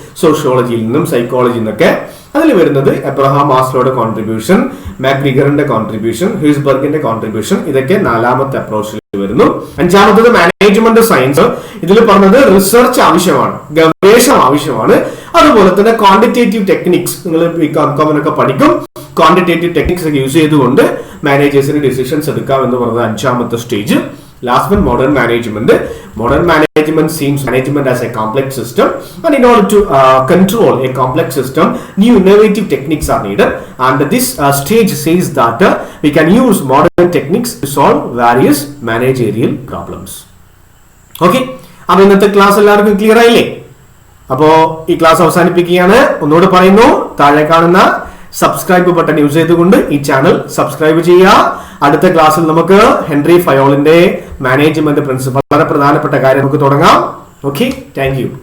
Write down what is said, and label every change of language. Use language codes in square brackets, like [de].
[ml] സോഷ്യോളജിയിൽ നിന്നും സൈക്കോളജിയിൽ നിന്നൊക്കെ. അതിൽ വരുന്നത് എബ്രഹാം മാസ്ലോയുടെ കോൺട്രിബ്യൂഷൻ, മാക്ഗ്രിഗറിന്റെ കോൺട്രിബ്യൂഷൻ, ഹ്യൂസ്ബർഗിന്റെ കോൺട്രിബ്യൂഷൻ, ഇതൊക്കെ നാലാമത്തെ അപ്രോച്ചിൽ വരുന്നു. അഞ്ചാമത്തത് മാനേജ്മെന്റ് സയൻസ്. ഇതിൽ പറഞ്ഞത് റിസർച്ച് ആവശ്യമാണ്, ഗവേഷണം ആവശ്യമാണ്. അതുപോലെ തന്നെ ക്വാണ്ടിറ്റേറ്റീവ് ടെക്നിക്സ്, നിങ്ങൾ ഒക്കെ പഠിക്കും. ക്വാണ്ടിറ്റേറ്റീവ് ടെക്നിക്സ് ഒക്കെ യൂസ് ചെയ്തുകൊണ്ട് മാനേജേഴ്സിന് ഡിസിഷൻസ് എടുക്കാം എന്ന് പറഞ്ഞത് അഞ്ചാമത്തെ stage. [en] Last one, modern management. Modern management sees management as a complex system, and in order to control a complex system, new innovative techniques are needed. And this stage says that we can use modern techniques to solve various managerial problems. [ml] Okay, അപ്പോൾ ഇന്നത്തെ class എല്ലാവർക്കും clear ആയില്ലേ? അപ്പോൾ ഈ class അവസാനിപ്പിക്കുകയാണ്. ഒന്നുകൂടെ പറയുന്നു, താഴെ കാണുന്ന സബ്സ്ക്രൈബ് ബട്ടൺ യൂസ് ചെയ്തുകൊണ്ട് ഈ ചാനൽ സബ്സ്ക്രൈബ് ചെയ്യുക. അടുത്ത ക്ലാസ്സിൽ നമുക്ക് ഹെൻറി ഫയോളിന്റെ മാനേജ്മെന്റ് പ്രിൻസിപ്പിൾ, വളരെ പ്രധാനപ്പെട്ട കാര്യം നമുക്ക് തുടങ്ങാം. Okay, thank you.